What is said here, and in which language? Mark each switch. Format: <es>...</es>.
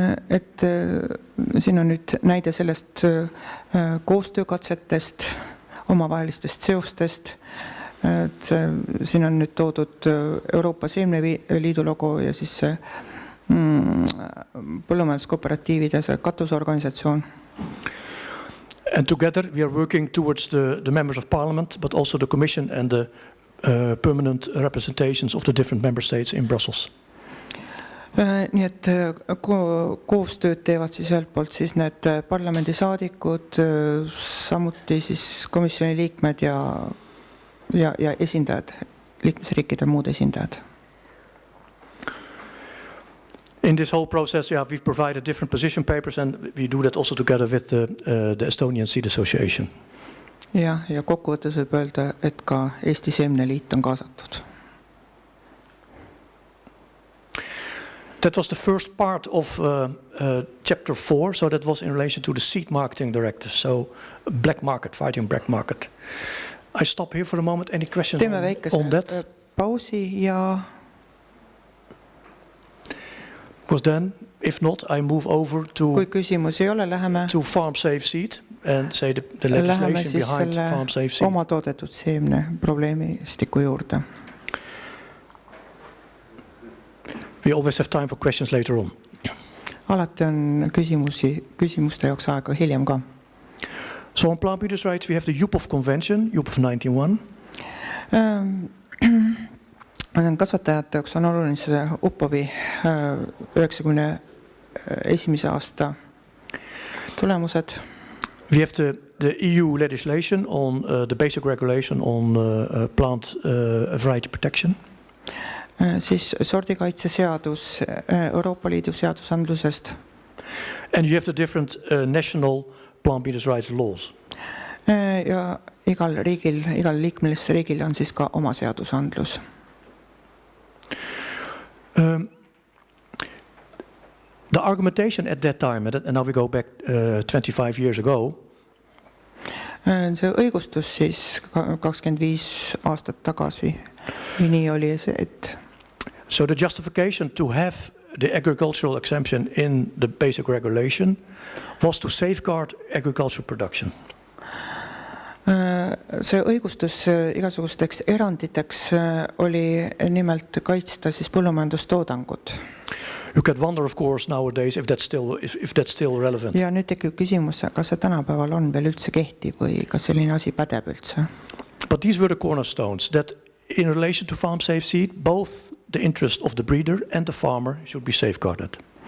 <et>Et siin on nüüd näide sellest koostöökatsetest, omavahelistest seostest. Et siin on nüüd toodud Euroopa Seemneliidu logo ja siis põllumajanduskooperatiivide katusorganisatsioon.</et> <en>And together we are working towards the members of Parliament, but also the Commission and the permanent representations of the different member states in Brussels.</en> <et>Nii et koostööd teevad siis ühelt poolt siis need parlamendisaadikud, samuti siis komisjoni liikmed ja esindajad, liikmesriikide muud esindajad.</et> <en>In this whole process, we've provided different position papers and we do that also together with the Estonian Seed Association.</en> <et>ja kokkuvõttes võib öelda, et ka Eesti Seemneliit on kaasatud.</et> <en>That was the first part of chapter 4, so that was in relation to the seed marketing directive, so black market, fighting black market. I stop here for a moment. Any questions</en> <et>Teeme väikese</et> <en>on that?</en> <et>pausi ja</et> <en>Because then, if not, I move over</en> <et>kui küsimus ei ole, läheme</et> <en>to farm safe seed and say the legislation</en> <et>siis</et> <en>behind farm safe seed.</en> <et>oma toodetud seemne probleemistiku juurde.</et> <en>We always have time for questions later on.</en> <et>Alati on küsimuste jaoks aega hiljem ka.</et> <en>So on plant breeders' rights, we have the UPOV Convention, UPOV 91.</en> <et>Kasvatajate jaoks on oluline see UPOV-i 91. aasta tulemused.</et> <en>We have the EU legislation on the basic regulation on plant variety protection.</en> <et>Siis sordikaitseseadus Euroopa Liidu seadusandlusest.</et> <en>And you have the different national plant breeders' rights laws.</en> <et>Ja igal liikmelisriigil on siis ka oma seadusandlus.</et> <en>The argumentation at that time, and now we go back 25 years ago,</en> <et>see õigustus siis 25 aastat tagasi. Nii oli see, et</et> <en>so the justification to have the agricultural exemption in the basic regulation was to safeguard agricultural production.</en> <et>See õigustus igasugusteks eranditeks oli nimelt kaitsta siis põllumajandustoodangut.</et> <en>You can wonder, of course, nowadays if that's still relevant.</en> <et>Ja nüüd tekib küsimus, kas see tänapäeval on veel üldse kehtiv või kas selline asi pädeb üldse?</et> <en>But these were the cornerstones that in relation to farm safe seed, both the interest of the breeder and the farmer should be safeguarded.</en>